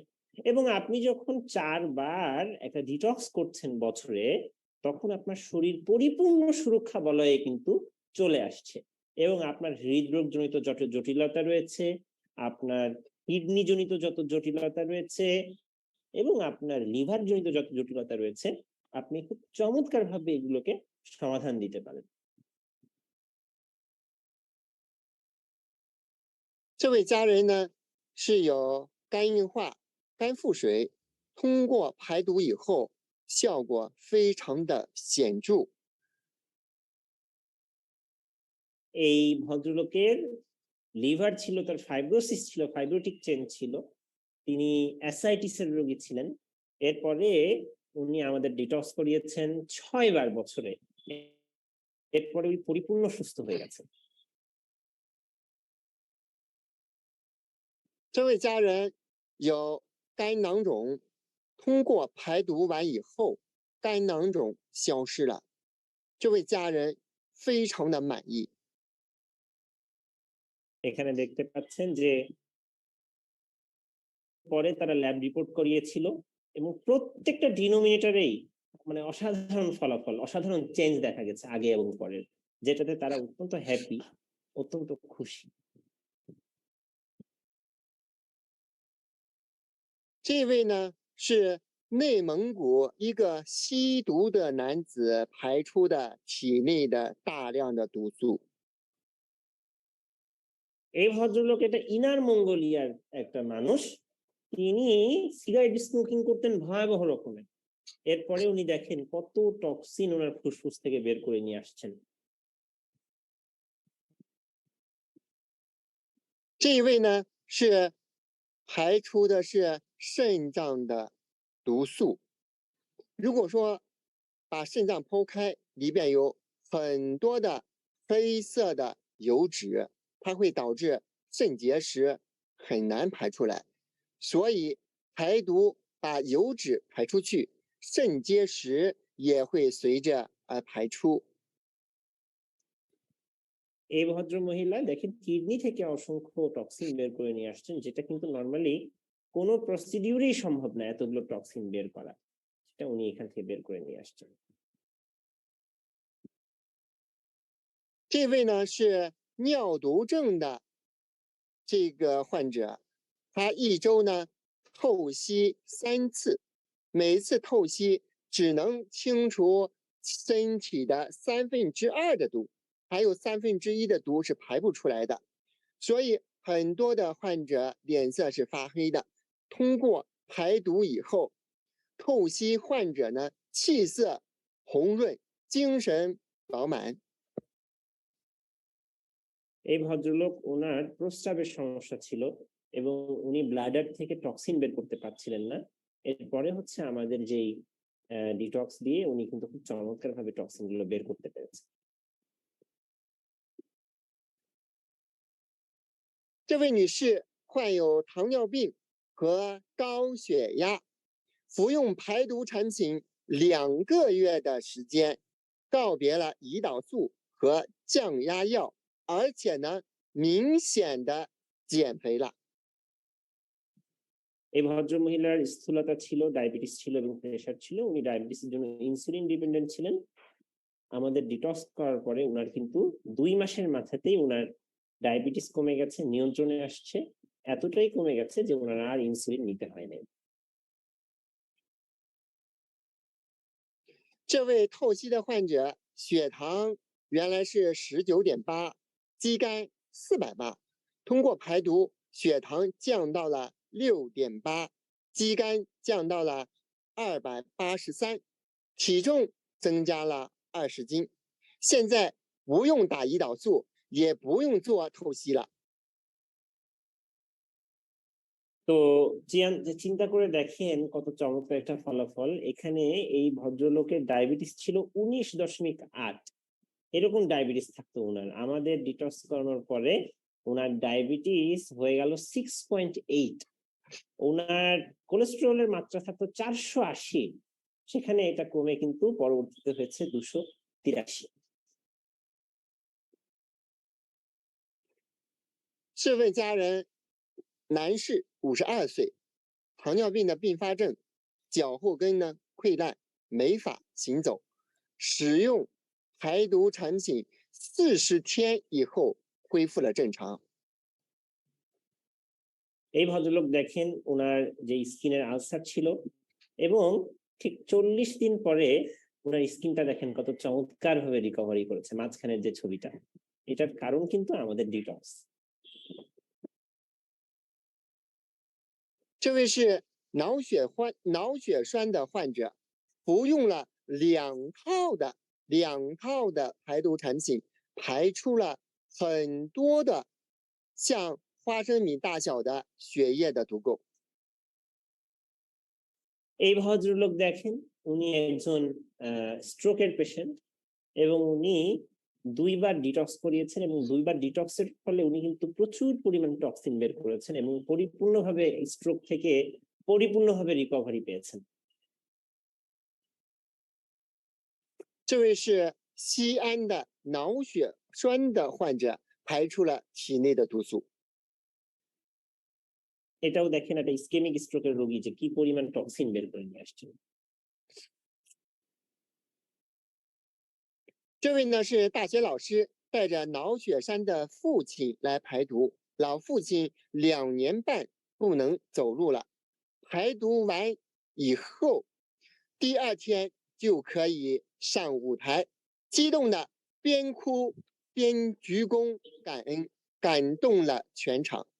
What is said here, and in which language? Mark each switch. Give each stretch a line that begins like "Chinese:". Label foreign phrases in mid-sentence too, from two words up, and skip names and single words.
Bangla: এবং আপনি যখন 4 বার একটা ডিটক্স করছেন বছরে, তখন আপনার শরীর পরিপূর্ণ সুরক্ষা বলয়ে কিন্তু চলে আসছে এবং আপনার হৃদরোগ জনিত যত জটিলতা রয়েছে, আপনার কিডনি জনিত যত জটিলতা রয়েছে এবং আপনার লিভার জনিত যত জটিলতা রয়েছে, আপনি খুব চমৎকার ভাবে এগুলোকে সমাধান দিতে পারেন।
Chinese: 这位家人呢是有肝硬化、肝腹水，通过排毒以后，效果非常的显著。
Bangla: এই ভদ্রলোকের লিভার ছিল, তার ফাইব্রোসিস ছিল,
English: fibrotic chain
Bangla: ছিল, তিনি অ্যাসাইটিসের রোগী ছিলেন। এরপরে উনি আমাদের ডিটক্স করিয়েছেন 6 বার বছরে, এরপরে উনি পরিপূর্ণ সুস্থ হয়ে গেছেন।
Chinese: 这位家人有肝囊肿，通过排毒完以后，肝囊肿消失了，这位家人非常的满意。
Bangla: এখানে দেখতে পাচ্ছেন যে পরে তারা
English: lab report
Bangla: করিয়েছিল এবং প্রত্যেকটা ডিনোমিনেটরেই মানে অসাধারণ ফলাফল, অসাধারণ চেঞ্জ দেখা গেছে আগে এবং পরের, যেটাতে তারা অত্যন্ত হ্যাপি, অত্যন্ত খুশি।
Chinese: 这位呢是内蒙古一个吸毒的男子排出的体内的大量的毒素。
Bangla: এই ভদ্রলোক এটা ইনার মঙ্গোলিয়ার একটা মানুষ, তিনি
English: cigarette smoking
Bangla: করতেন ভয়াবহ রকমের, এরপরে উনি দেখেন কত টক্সিন ওনার ফুসফুস থেকে বের করে নিয়ে আসছেন।
Chinese: 这一位呢是排出的是肾脏的毒素。如果说把肾脏剖开，里边有很多的黑色的油脂，它会导致肾结石，很难排出来。所以排毒把油脂排出去，肾结石也会随着而排出。
Bangla: এই ভদ্র মহিলা দেখেন কিডনি থেকে অসংখ্য টক্সিন বের করে নিয়ে আসছেন, যেটা কিন্তু নর্মালি কোনো প্রসিডিউরেই সম্ভব না এতগুলো টক্সিন বের করা, সেটা উনি এখান থেকে বের করে নিয়ে আসছেন।
Chinese: 这位呢是尿毒症的这个患者，他一周呢透析3次，每次透析只能清除身体的2/3的毒，还有1/3的毒是排不出来的，所以很多的患者脸色是发黑的。通过排毒以后，透析患者呢气色红润，精神饱满。
Bangla: এই ভদ্রলোক ওনার প্রস্রাবের সমস্যা ছিল এবং উনি ব্লাডার থেকে টক্সিন বের করতে পারছিলেন না, এরপরে হচ্ছে আমাদের যেই ডিটক্স দিয়ে উনি কিন্তু খুব চমৎকার ভাবে টক্সিন গুলো বের করতে পেরেছেন।
Chinese: 这位女士患有糖尿病和高血压，服用排毒产品2个月的时间，告别了胰岛素和降压药，而且呢，明显的减肥了。
Bangla: এই ভদ্র মহিলার স্থূলতা ছিল, ডায়াবেটিস ছিল এবং প্রেশার ছিল, উনি ডায়াবেটিসের জন্য
English: insulin dependent
Bangla: ছিলেন। আমাদের ডিটক্স করার পরে উনার কিন্তু 2 মাসের মাথাতেই উনার ডায়াবেটিস কমে গেছে, নিয়ন্ত্রণে আসছে, এতটাই কমে গেছে যে উনার আর ইনসুলিন নিতে হয় নাই।
Chinese: 这位透析的患者血糖原来是19.8，肌酐480，通过排毒，血糖降到了6.8，肌酐降到了283，体重增加了20斤。现在不用打胰岛素，也不用做透析了。
Bangla: তো চিন্তা করে দেখেন কত চমৎকার একটা ফলাফল। এখানে এই ভদ্রলোকের ডায়াবেটিস ছিল 19.8, এরকম ডায়াবেটিস থাকতো ওনার। আমাদের ডিটক্স করানোর পরে ওনার ডায়াবেটিস হয়ে গেল 6.8। ওনার কোলেস্টেরলের মাত্রা থাকতো 480, সেখানে এটা কমে কিন্তু পরবর্তীতে হয়েছে 283。
Chinese: 这位家人，男士，52岁，糖尿病的并发症，脚后跟呢溃烂，没法行走，使用排毒产品40天以后恢复了正常。
Bangla: এই ভদ্রলোক দেখেন ওনার যে
English: skin's ulcer
Bangla: ছিল এবং ঠিক 40 দিন পরে ওনার স্কিনটা দেখেন কত চমৎকার ভাবে রিকভারি করেছে। মাঝখানের যে ছবিটা, এটার কারণ কিন্তু আমাদের ডিটক্স।
Chinese: 这位是脑血栓的患者，服用了两套的排毒产品，排出了很多的像花生米大小的血液的毒垢。
Bangla: এই ভদ্রলোক দেখেন উনি একজন
English: stroke's patient
Bangla: এবং উনি 2 বার ডিটক্স করিয়েছেন এবং 2 বার ডিটক্সের ফলে উনি কিন্তু প্রচুর পরিমাণ টক্সিন বের করেছেন এবং পরিপূর্ণভাবে স্ট্রোক থেকে পরিপূর্ণভাবে রিকভারি পেয়েছেন।
Chinese: 这位是西安的脑血栓的患者，排出了体内的毒素。
Bangla: এটাও দেখেন একটা
English: ischemic stroke's
Bangla: রোগী যে কি পরিমাণ টক্সিন বের করে নিয়ে আসছেন।
Chinese: 这位呢是大学老师，带着脑血栓的父亲来排毒，老父亲2年半不能走路了，排毒完以后，第2天就可以上舞台，激动的边哭边鞠躬感恩，感动了全场。